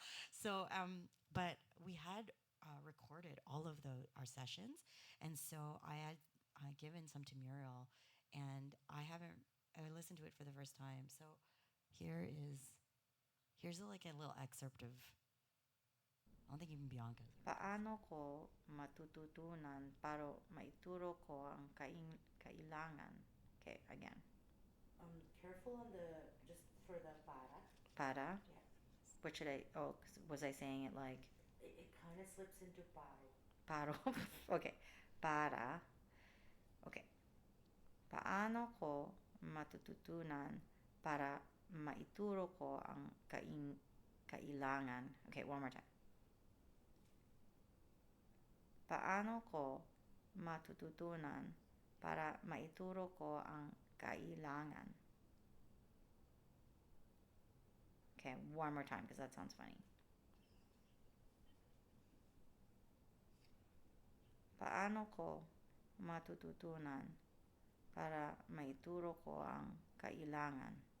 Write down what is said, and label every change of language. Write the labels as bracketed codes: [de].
[en] So, but we had recorded all of our sessions, and so I had given some to Muriel, and I listened to it for the first time. So here is like a little excerpt of. I don't think even Bianca's. [tl] Paano ko matututunan para maituro ko ang kailangan? [en] Okay, again. Careful on the just for the [tl] Para? [en] Yeah. What should I, oh, was I saying it like? It kind of slips into paro. Paro? Okay. Para. Okay. [tl] Paano ko matututunan para maituro ko ang kailangan? [en] Okay, one more time. [tl] Paano ko matututunan para maituro ko ang kailangan? [en] Okay, one more time because that sounds funny. [tl] Paano ko matututunan para maituro ko ang kailangan?